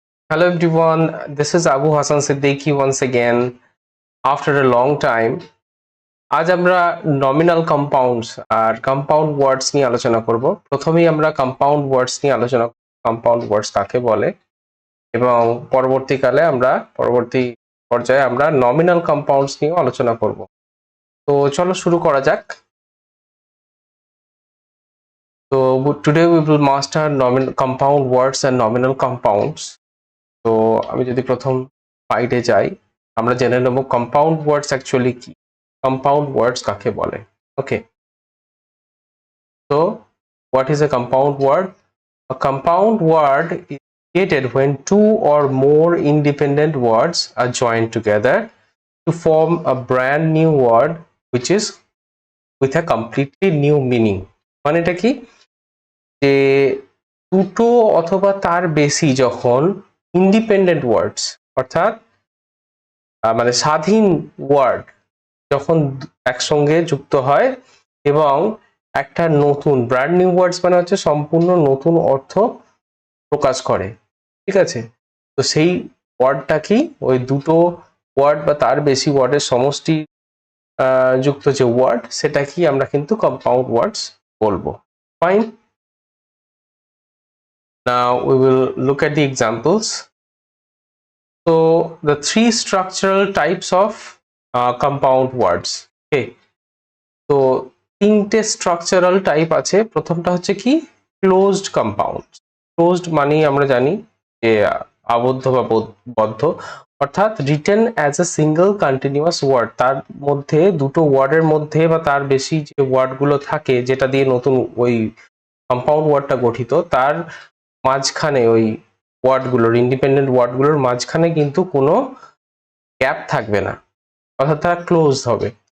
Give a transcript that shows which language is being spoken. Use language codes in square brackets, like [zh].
[en] Hello everyone, this is Abu Hassan Siddiqui once again after a long time. [bn] আজ আমরা nominal compounds আর compound ওয়ার্ডস নিয়ে আলোচনা করব। প্রথমেই আমরা কম্পাউন্ড ওয়ার্ডস নিয়ে আলোচনা কম্পাউন্ড ওয়ার্ডস কাকে বলে এবং পরবর্তী পর্যায়ে আমরা নমিনাল কম্পাউন্ডস নিয়ে আলোচনা করব। তো চলো শুরু করা যাক। [en] তো today we will master nominal compound words and nominal compounds. [bn] তো আমি যদি প্রথম স্লাইডে যাই আমরা জেনে নেব কম্পাউন্ড ওয়ার্ডস অ্যাকচুয়ালি কি, কম্পাউন্ড ওয়ার্ডস কাকে বলে। [en] Okay, so what is a compound word? A compound word is created when two or more independent words are joined together to form a brand new word which is with a completely new meaning. [bn] মানে এটা কি, যে দুটো অথবা তার বেশি যখন independent ওয়ার্ডস অর্থাৎ মানে স্বাধীন ওয়ার্ড যখন একসঙ্গে যুক্ত হয় এবং একটা নতুন ব্র্যান্ড নিউ ওয়ার্ডস মানে হচ্ছে সম্পূর্ণ নতুন অর্থ প্রকাশ করে, ঠিক আছে। তো সেই ওয়ার্ডটা কি, ওই দুটো ওয়ার্ড বা তার বেশি ওয়ার্ডের সমষ্টি যুক্ত যে ওয়ার্ড সেটা কি আমরা কিন্তু কম্পাউন্ড ওয়ার্ডস বলবো। [en] Fine, now we will look at the examples. So the three structural types of compound words. [bn] Okay, তো তিনটে স্ট্রাকচারাল টাইপ আছে। প্রথমটা হচ্ছে কি, ক্লোজড কম্পাউন্ড। ক্লোজড মানেই আমরা জানি যে আবদ্ধ বা বদ্ধ, অর্থাৎ [en] Written as a single continuous word. [bn] তার মধ্যে দুটো ওয়ার্ডের মধ্যে বা তার বেশি যে ওয়ার্ডগুলো থাকে যেটা দিয়ে নতুন ওই কম্পাউন্ড ওয়ার্ডটা গঠিত, তার মাঝখানে ওই ওয়ার্ডগুলোর ইন্ডিপেন্ডেন্ট ওয়ার্ডগুলোর মাঝখানে কিন্তু কোনো গ্যাপ থাকবে না, অর্থাৎ তারা ক্লোজ হবে।